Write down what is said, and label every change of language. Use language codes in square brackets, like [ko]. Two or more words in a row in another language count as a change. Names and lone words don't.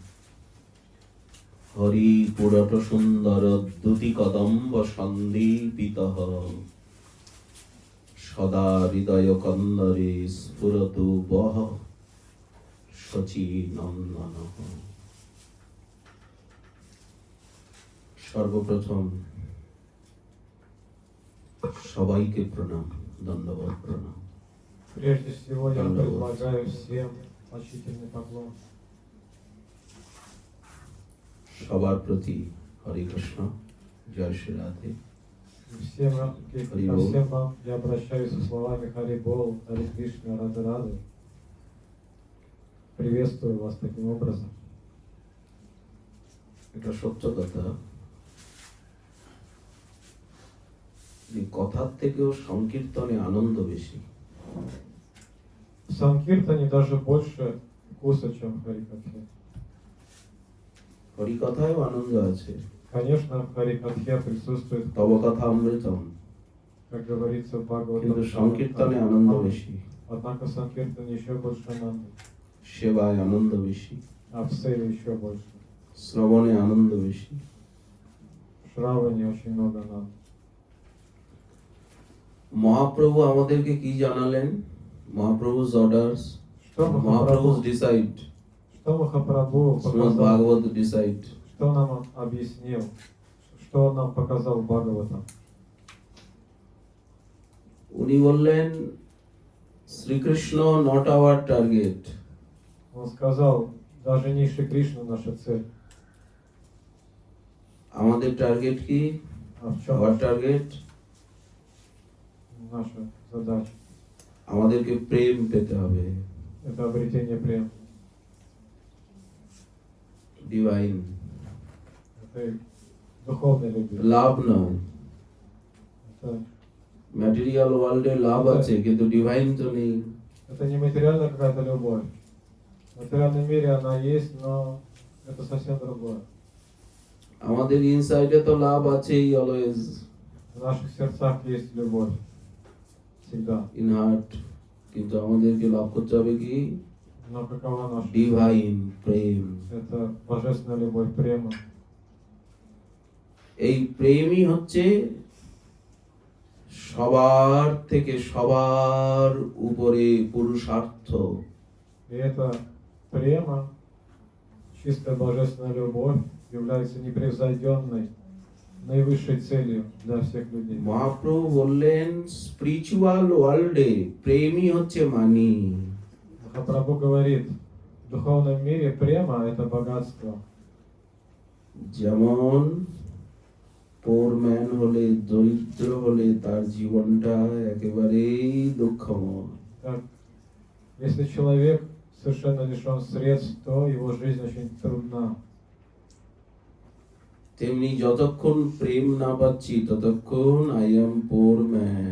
[sa] হরি পুরট সুন্দর দ্যুতি কদম্ব সন্দীপিতঃ সদা হৃদয় কন্দরে স্ফুরতু বহ শচী নন্দন। [bn] সর্বপ্রথম সবাইকে প্রণাম, দণ্ডবত প্রণাম। [ru] Прежде всего я предлагаю всем почтительный поклон. [bn] সবার প্রতি হরে কৃষ্ণ, জয় শ্রী রাধে। [ru] Ко всем вам я обращаюсь со словами Хари Бол, Хари Кришна, Рады Рады. Приветствую вас таким образом. [bn] এটা সত্য কথা, এই কথার থেকেও সংকীর্তনে আনন্দ বেশি। [ru] В Санкиртане даже больше вкуса, чем в Харикатхе. [bn] হরিকথায়ও আনন্দ আছে। [ru] Конечно, в Харикатхе присутствует [sa] তব কথা অমৃতম, [ru] как говорится в [bn] কিন্তু [ru] Бхагаватам. [bn] সংকীর্তনে আনন্দ বেশি, [ru] Однако в Санкиртане еще больше ананды, [bn] সেবায় আনন্দ বেশি, [ru] а в Севе еще больше. [bn] শ্রবণে আনন্দ বেশি। [ru] В Шраване очень много ананды. [bn] মহাপ্রভু আমাদেরকে কি জানালেন? [en] মহাপ্রভু's orders, [ru] Что [en] মহাপ্রভু's [ru] Махапрабху, [en] decide, [ru] что Махапрабху [bn] শ্রীমদ্ [ru] показал, [en] ভাগবত decide। [ru] что нам объяснил, что он нам показал в Бхагаватам? [bn] উনি বললেন শ্রীকৃষ্ণ [en] not our target, [ru] Он сказал, даже не Шри Кришна наша цель, [bn] আমাদের টার্গেট কি? [ru] а в чем [en] our target [ru] наша задача? [bn] আমাদেরকে প্রেম পেতে হবে, [ru] Это обретение прем. [en] ডিভাইন [ru] Это духовная любовь. [bn] লাভ নয়। [ru] Это, [en] material world [bn] লাভ আছে, কিন্তু ডিভাইন তো নেই। [ru] это не материальная какая-то любовь. В материальном мире она есть, но это совсем другое. [bn] আমাদের ইনসাইডে তো লাভ আছেই, অলওয়েজ [ru] В наших сердцах есть любовь. Всегда. [en] in heart, [bn] কিন্তু আমাদেরকে লাভ করতে হবে কি? [ru] Но какова наша? [bn] ডিভাইন প্রেম। [ru] Это божественная любовь, према. [bn] এই প্রেমই হচ্ছে সবার থেকে সবার উপরে পুরুষার্থ। [ru] И эта према, чистая божественная любовь, является непревзойденной, наивысшей целью для всех людей. [bn] মহাপ্রভু বললেন [en] spiritual world [bn] প্রেমই হচ্ছে মানি। [ru] Махапрабху говорит, в духовном мире према – это богатство. [bn] যেমন [en] poor man [bn] হলে, দরিদ্র হলে তার জীবনটা একেবারেই দুঃখময়। [ru] Так, если человек совершенно лишен средств, то его жизнь очень трудна. [bn] তেমনি যতক্ষণ প্রেম না পাচ্ছি ততক্ষণ [en] I am poor man.